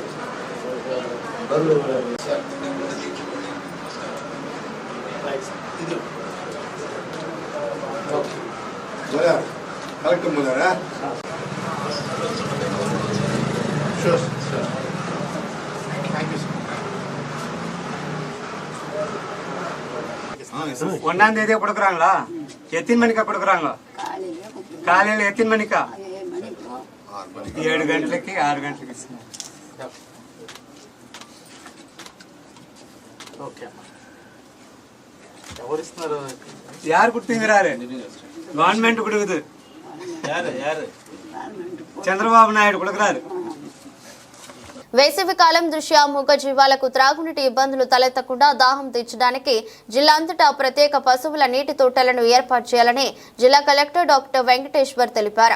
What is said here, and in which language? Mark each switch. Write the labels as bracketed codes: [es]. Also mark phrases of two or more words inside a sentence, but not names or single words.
[te] కరెక్ట్ ముందరా [en] sure sir. thank you sir. [ta] 1ஆம் தேதி கொடுக்குறாங்களா? எத்தனை மணிக்கா கொடுக்குறாங்க? காலையில் எத்தனை மணிக்கா? [te] 7 గంటలకి 6 గంటలకి ఇస్తున్నారు. [en] ఓకే. [te] ఎవరు ఇస్తున్నారు? [ta] யார் கொடுத்தீங்கிறாரு? கவர்மெண்ட் கொடுக்குது. యారు చంద్రబాబు నాయుడు கொடுக்குறாரு. [te] వేసవి కాలం దృష్ట్యా మూగ జీవాలకు త్రాగునీటి ఇబ్బందులు తలెత్తకుండా దాహం తీర్చడానికి జిల్లా అంతటా ప్రత్యేక పశువుల నీటి తోటలను ఏర్పాటు చేయాలని జిల్లా కలెక్టర్ డాక్టర్ వెంకటేశ్వర్ తెలిపారు.